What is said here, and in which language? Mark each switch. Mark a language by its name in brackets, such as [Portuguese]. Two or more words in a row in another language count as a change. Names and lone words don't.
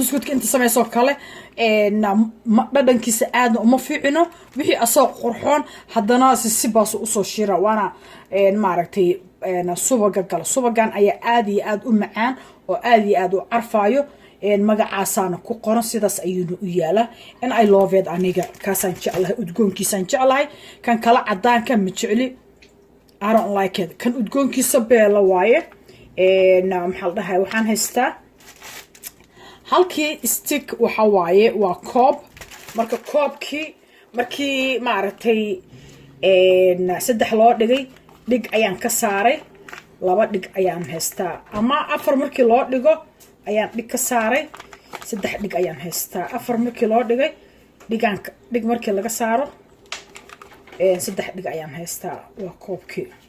[Somali] buskudka inta sameyso kale dhadhankiisa aad uma fiicino wixii asoo qurxoon haddana si baas u soo shira waana maaragtay subagan ayaa aad iyo aad u macaan oo aad iyo aad u carfaayo magacaasana ku qoran sidaas ayuu u yaala in [English] I love it [Somali] aniga kaasaan jeclahay udgoonkiisaan jeclahay kan kala cadaanka ma jecli [English] I don't like it [Somali] kan udgoonkiisa beela waaye maxaa la dhahay waxaan haystaa halkii stick waxa waaye waa koob marka koobkii markii maaragtay saddex loo dhigay dhig ayaan ka saaray laba dhig ayaan haystaa ama afar markii loo dhigo ayaan dhig ka saaray saddex dhig ayaan haystaa afar markii loo dhigay dhig markii laga saaro saddex dhig ayaan haystaa waa koobkii.